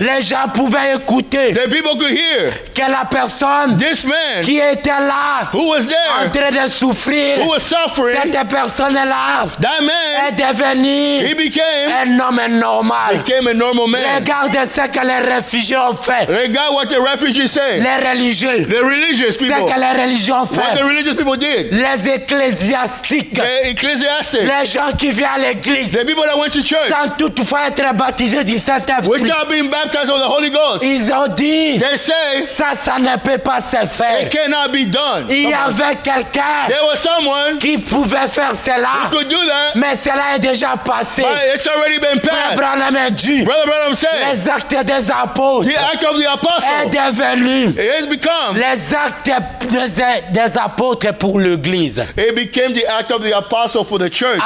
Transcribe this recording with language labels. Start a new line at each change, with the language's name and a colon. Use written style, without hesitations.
French: Les gens pouvaient écouter
English: The people could hear
French: que la personne
English: this man
French: qui était là,
English: who was
French: en
English: there,
French: train de souffrir,
English: who was suffering.
French: cette personne-là
English: That man
French: est
English: he
French: devenu
English: became
French: un homme normal.
English: a normal man.
French: Regardez ce que les réfugiés ont fait.
English: Regard what the refugees say.
French: Les religieux.
English: The religious
French: Ce
English: people.
French: que les religions ont
English: What
French: fait.
English: the religious people did.
French: Les ecclésiastiques.
English: The ecclesiastics.
French: Les gens qui viennent à l'église
English: The people that went to church
French: sans toutefois être baptisés du Saint-Esprit.
English: without being baptized of the Holy Ghost.
French: Ils ont dit,
English: They say
French: ça ne peut pas se faire.
English: it cannot be done.
French: Il y avait quelqu'un
English: There was someone
French: qui pouvait faire cela,
English: who could do that,
French: mais cela est déjà passé.
English: but it's already been
French: Frère
English: passed.
French: Branham a dit,
English: Brother Branham said,
French: les actes des apôtres
English: the act of the
French: est
English: apostle,
French: devenu
English: it has become,
French: les actes des apôtres pour l'église.
English: it became the act of the apostle for the church.